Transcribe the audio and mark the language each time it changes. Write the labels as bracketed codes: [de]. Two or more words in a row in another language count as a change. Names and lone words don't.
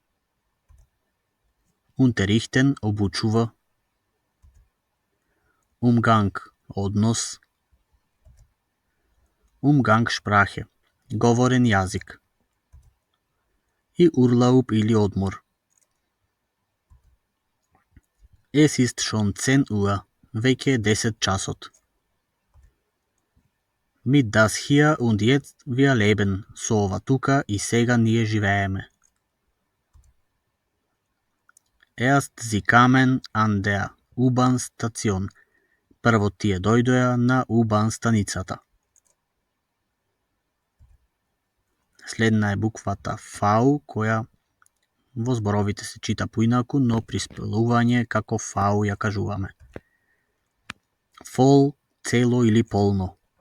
[mk] Unterrichten, обучува. Umgang, однос. Umgangssprache, говорен јазик. И Urlaub или одмор. [de] Es ist schon 10 Uhr, [mk] веќе е 10 часот. [de] Mit das hier und jetzt wir leben. [mk] So ова тука и сега ние живееме. [de] Erst sie kamen an der U-Bahn-Station. [mk] Прво тие дојдоа на U-Bahn станицата. Следна е буквата V, која во зборовите се чита поинаку, но при спелување како V ја кажуваме. Vol, цело или полно.